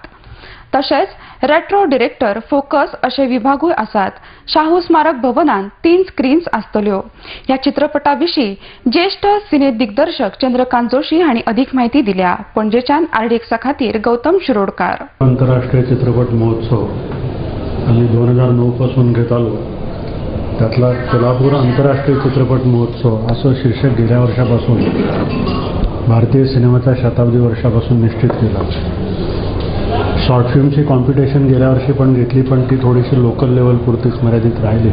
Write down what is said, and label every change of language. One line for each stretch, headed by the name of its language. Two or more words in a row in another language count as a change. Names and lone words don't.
Konkani: तशेंच रेट्रो डिरेक्टर, फोकस असे विभागूय आसात. शाहू स्मारक भवनात 3 स्क्रीन्स आसतल्यो. या चित्रपटाविशीं ज्येष्ठ सिने दिग्दर्शक चंद्रकांत जोशी हांणी अधिक माहिती दिल्या. पणजेच्यान RDXा खातीर गौतम शिरोडकार.
Marathi: आंतरराष्ट्रीय चित्रपट महोत्सव आम्ही 2009 पासून घेत आलो. त्यातला कोल्हापूर आंतरराष्ट्रीय चित्रपट महोत्सव असं शीर्षक गेल्या वर्षापासून भारतीय सिनेमाच्या शताब्दी वर्षापासून निश्चित केलं. शॉर्ट फिल्मची कॉम्पिटिशन गेल्या वर्षी पण घेतली, पण ती थोडीशी
English: local level
Marathi: पुरतीच मर्यादित राहिली.